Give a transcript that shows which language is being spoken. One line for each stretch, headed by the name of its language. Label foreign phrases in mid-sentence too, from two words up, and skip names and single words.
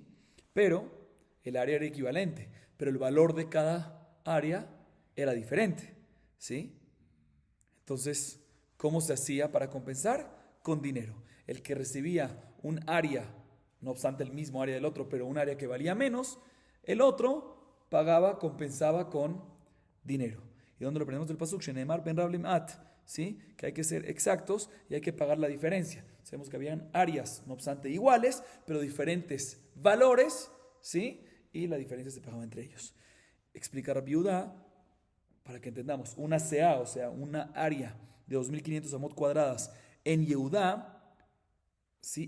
Spanish: Pero el área era equivalente, pero el valor de cada área era diferente, ¿sí? Entonces, ¿cómo se hacía para compensar? Con dinero. El que recibía un área, no obstante el mismo área del otro, pero un área que valía menos, el otro pagaba, compensaba con dinero. ¿Y dónde lo aprendemos del pasuk?
Hebrew: שנאמר בין רב למעט, ¿sí?
Spanish: Que hay que ser exactos y hay que pagar la diferencia. Sabemos que habían áreas, no obstante iguales, pero diferentes valores, ¿sí? Y la diferencia se pagaba entre ellos. Explica Rabbi Yehuda, para que entendamos, una CA, o sea, una área de 2.500 amot cuadradas en Yehudá, ¿sí?